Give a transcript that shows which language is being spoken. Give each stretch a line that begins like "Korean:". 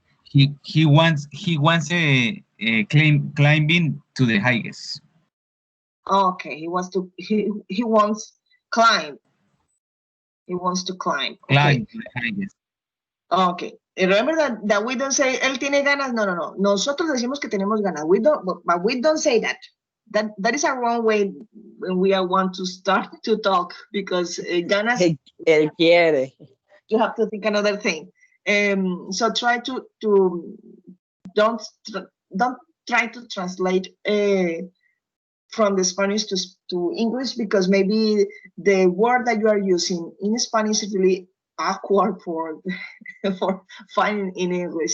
English: He wants a climbing to the highest. Okay, he wants to he wants climb. He wants to climb. Okay. Climb to the highest. Okay. Remember that we don't say
Spanish: él tiene ganas. No, no, no. Nosotros decimos que tenemos ganas.
English: But we don't say that. That is a wrong way when we want to start to talk because ganas.
Spanish: Él quiere.
English: You have to think another thing. So try to don't don't try to translate from the Spanish to English because maybe the word that you are using in Spanish is really awkward for for finding in English.